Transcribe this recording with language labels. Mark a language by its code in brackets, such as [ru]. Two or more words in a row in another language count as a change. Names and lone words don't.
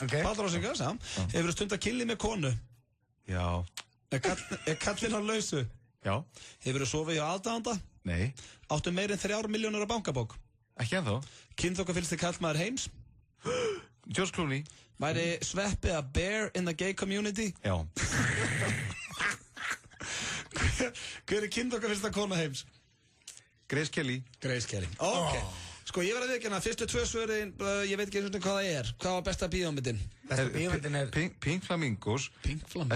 [is] Palli Rósenkrans, já. Hefurðu stund að killi með konu? Já. Er kallinn á lausu? Já. Hefurðu sofið hjá aðdáanda? Nei. Áttu meir en 3 milljónir á bankabók? Ekki ennþá. Kynþokkafyllsti karlmaður heims? George Clooney. [en] Væri Sveppi a bear in the gay community? [is] Já. Hver er kynþokkafyllsta kona heims? Grace Kelly. Grace Kelly. Ok. Sko, ég verði að viðkjanna, fyrstu 2 svörin, ég veit ekki eins og hvað það er. Hvað var besta bíómyndin? Besta bíómyndin er... Pink Flamingos. Pink Flamingos.